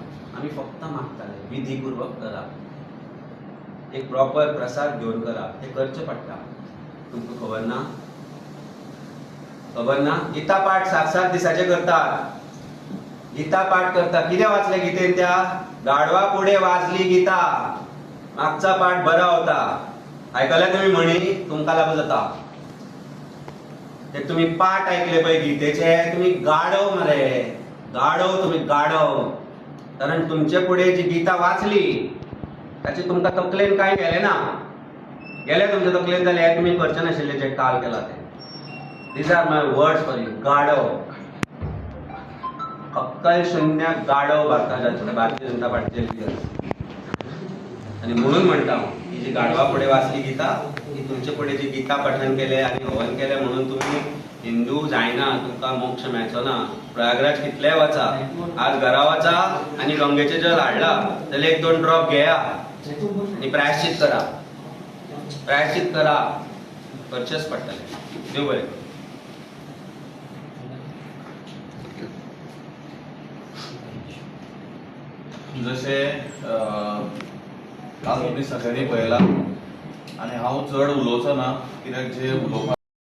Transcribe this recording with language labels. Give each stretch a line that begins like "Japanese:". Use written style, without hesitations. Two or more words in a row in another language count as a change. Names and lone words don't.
Konkani: आमी फक्त मागताले विधीपूर्वक करा. एक प्रॉपर प्रसाद घेवन करा. ते करचें पडटा. तुमकां खबर ना? खबर ना? गीता पाठ 7-7 दिसाचे करतात. गीता पाठ करता. कितें वाचलें गीतेन त्या? गाडवा पुढे वाचली गीता. मागचा पाठ बरा होता. आयकल्या तुमी म्हणी? तुमकां लागू जाता. ते तुम्ही पाठ ऐकले पळय गीतेचे तुम्ही गाढव मरे. गाढव तुम्ही गाढव. कारण तुमचे पुढे जी गीता वाचली ताची तुमकां तकलेन कांय गेलें ना. गेलें तुमच्या तकलेन जाल्यार तुमी करचे नाशिल्ले जे काल केला ते.
English: These are my words for you.
Konkani: गाढव. अक्कल शून्य गाढव भारतीय जनता पार्टीचे लिडर. आणि म्हणून म्हणटा ही जी गाढवा पुढे वाचली गीता ही तुमचे पुढे जी गीता पठण केले आणि हवन केले म्हणून तुम्ही हिंदू जायना, तुमकां मोक्ष मेळचो ना. प्रयागराज कितलेय वचा, आज घरा वचा आणि गंगेचे जल हाडला जाल्यार 1-2 ड्रॉप घेया आणि प्रायश्चित करा. प्रायश्चित करा. करचेच पडटलें. देव बरें. जशे काल तुमी सगळ्यांनी पळयला आनी हांव चड उलोवचो ना कित्याक जे उलोवपाक